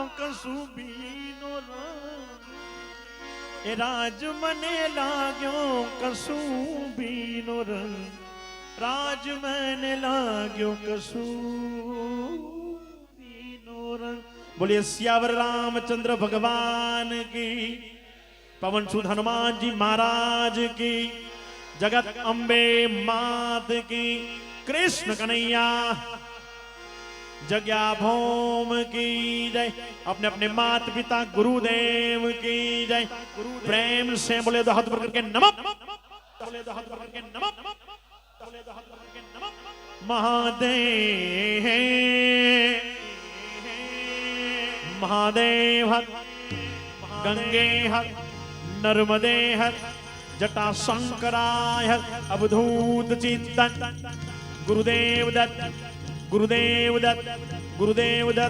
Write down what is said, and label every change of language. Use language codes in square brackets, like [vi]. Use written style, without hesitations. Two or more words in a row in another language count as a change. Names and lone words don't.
[gu] કસુબીનો રંગ એ રાજ મને લાગ્યો કસુબીનો રંગ રાજ મને લાગ્યો કસુબીનો રંગ બોલીએ [hi] सियावर रामचंद्र भगवान की पवन सुत हनुमान जी महाराज की जगत अम्बे मात की, कृष्ण कन्हैया जग्या भौम की जय। अपने अपने माता पिता गुरुदेव की जय। प्रेम से बोले दो हाथ ऊपर करके नमः, बोले दो हाथ ऊपर करके नमः, बोले दो हाथ ऊपर करके नमः। महादेव महादेव हर, गंगे हर, नर्मदे हर, जटा शंकराय हर, अवधूत चित्तन गुरुदेव दत्त, गुरुदेव दत्त, गुरुदेव दत्त।